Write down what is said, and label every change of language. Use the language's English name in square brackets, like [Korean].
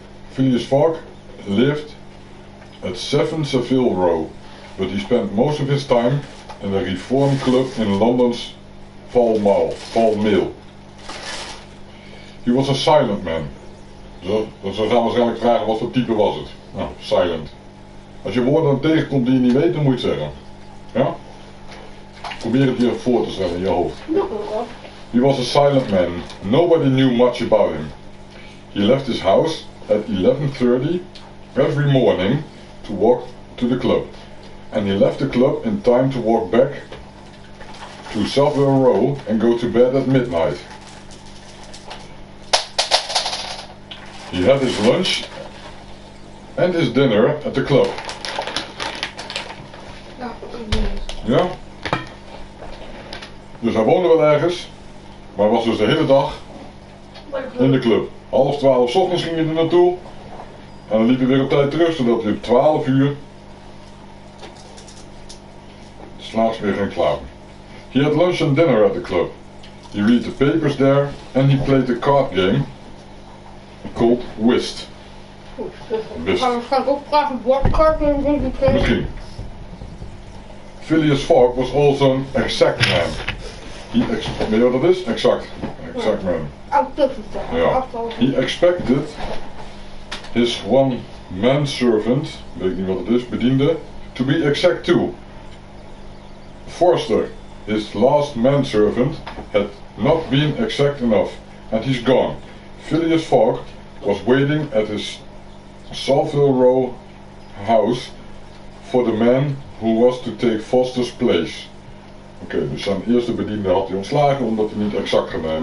[English] Phileas Fogg lived at 7 Savile Row, but he spent most of his time in a reform club in London's Pall Mall. He was a silent man. [Dutch] Ze gaan waarschijnlijk vragen wat voor type was het. Nou, silent. Als je woorden dan tegenkomt die je niet weet, dan moet je het zeggen. Ja? Probeer het je voor te stellen in je hoofd. Nog ook wel. [English] He was a silent man. Nobody knew much about him. He left his house at 11:30 every morning to walk to the club. And he left the club in time to walk back to Savile Row and go to bed at midnight. He had his lunch and his dinner at the club. [Dutch] Ja, ik doe het. Ja? Dus hij woonde wel ergens, maar was dus de hele dag in de club. 11:30 's ochtends ging hij er naartoe en dan liep hij weer op tijd terug, zodat hij op 12 uur s'nachts weer ging slapen. [English] He had lunch and dinner at the club. He read the papers there and he played a card game called Whist. [Dutch] Goed, dus ik Best. ga waarschijnlijk ook vragen wat kaart en denk ik. Misschien. [English] Phileas Fogg was also an exact man. [Dutch] Weet je wat dat is? Exact. Exact man. Ja. [English] He expected his one manservant, [Dutch] weet ik niet wat het is, bediende, [English] to be exact too. Forster, his last manservant, had not been exact enough, and he's gone. Phileas Fogg was waiting at his Savile Row house for the man who was to take Foster's place. [Dutch] Oké, dus zijn eerste bediende had hij ontslagen omdat hij niet exact gedaan.